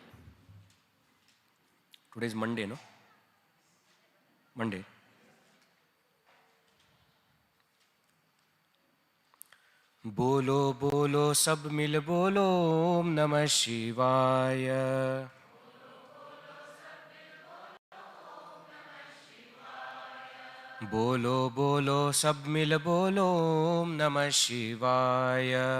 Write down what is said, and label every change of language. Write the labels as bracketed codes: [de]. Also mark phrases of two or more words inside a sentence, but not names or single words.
[en] Today is Monday, no? Monday. [hi] बोलो बोलो सब मिल बोलो [sa] ओम नमः शिवाय। [hi] बोलो बोलो सब मिल बोलो [sa] ओम नमः शिवाय।